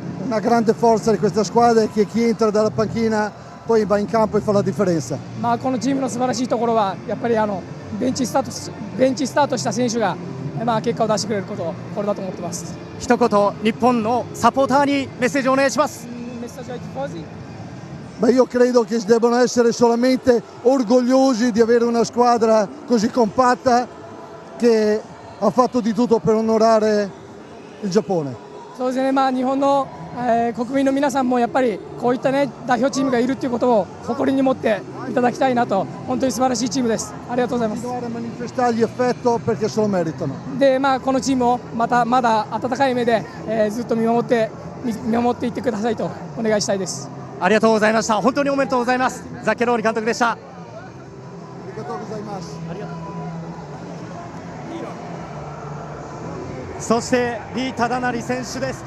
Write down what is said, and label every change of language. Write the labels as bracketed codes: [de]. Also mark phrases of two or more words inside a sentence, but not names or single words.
[it] Una grande forza di questa squadra è che chi entra dalla panchina poi va in campo e fa la differenza. [ja] このチームの素晴らしいところはやっぱりベンチスタートした選手が結果を出してくれること、これだと思ってます。一言日本のサポーターにメッセージをお願いします。 [it] Ma io credo che debbano essere solamente orgogliosi di avere una squadra così compatta che ha fatto di tutto per onorare il Giappone. [ja] そうですね、日本の、国民の皆さんもやっぱりこういった代表チームがいるということを誇りに持っていただきたいなと。本当に素晴らしいチームです。ありがとうございます。 [it] Manifestargli affetto perché se lo meritano. [ja] で、このチームをまだ温かい目で、ずっと見守っていってくださいとお願いしたいです。ありがとうございました。本当におめでとうございます。ザッケローニ監督でした。ありがとうございます。そしてリー・タダナリ選手です。